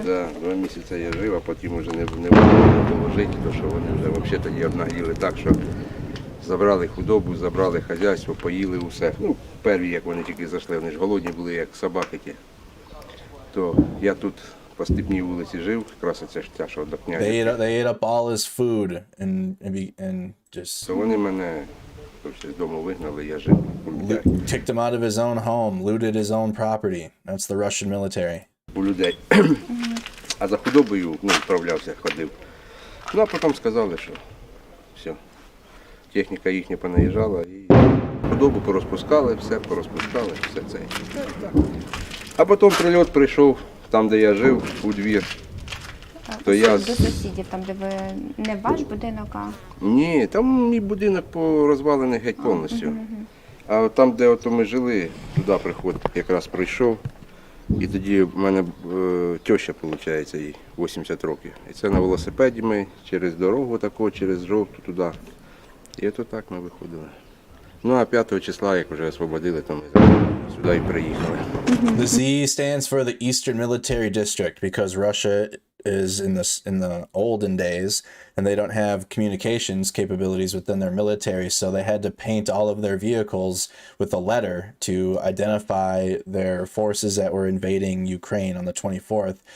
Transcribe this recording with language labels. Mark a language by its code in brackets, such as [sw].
[uk] Так, 2 місяці я жив, а потім вже не було жити, тому що вони вже взагалі тоді обнагліли так, що забрали худобу, забрали хазяйство, поїли усе. Ну, перві, як вони тільки зайшли, вони ж голодні були, як собаки ті. То я тут по Степній вулиці жив, якраз оця ж ця, що до князя. [en] They ate up all his food and just... [uk] То вони мене з дому вигнали, я жив. [en] Kicked him out of his own home, looted his own property. That's the Russian military. [uk] У людей. А за худобою, вправлявся, ходив. Ну, а потім сказали, що все. Техніка їхня понаїжджала і худобу порозпускали, все це. А потім прильот прийшов там, де я жив, у двір. То до сусідів, там, де ви не ваш будинок, а... Ні, там мій будинок порозвалений геть повністю. А там, де ми жили, туди приход якраз прийшов. І тоді в мене теща, виходить, їй 80 років. І це на велосипеді ми через дорогу таку, через жовту туди. І от так ми виходили. Ну, а 5 числа, як вже освободили, то ми сюди і приїхали. [en] The Z stands for the Eastern Military District because Russia is in the olden days and they don't have communications capabilities within their military, so they had to paint all of their vehicles with a letter to identify their forces that were invading Ukraine on the 24th.